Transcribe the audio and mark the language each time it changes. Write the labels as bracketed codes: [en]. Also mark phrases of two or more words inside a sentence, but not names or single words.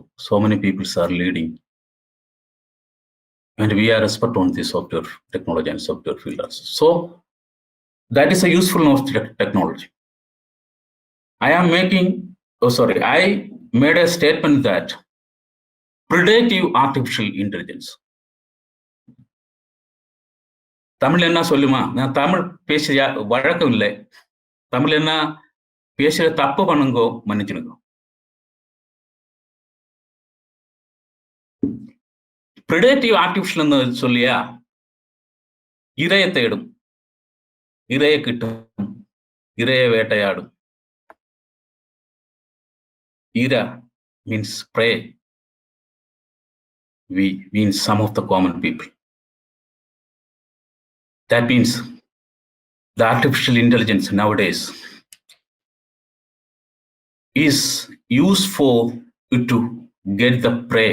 [en] So many people are leading, and we are expert on the software technology and software field also. So that is a usefulness of technology. I made a statement that predictive artificial intelligence. [ta] தமிழ் என்ன சொல்லுமா? நான் தமிழ் பேசுறியா வழக்கம் இல்லை. தமிழ் என்ன பேசுற தப்பு பண்ணுங்கோ, மன்னிச்சுனுங்க. [en] predictive artificial [ml] എന്ന് சொல்லியா, ഇരയെ തേടും, ഇരയെ കിട്ടും, ഇരയെ വേട്ടയാടും. [en] Ira means prey. We means some of the common people. That means the artificial intelligence nowadays is used for to get the prey.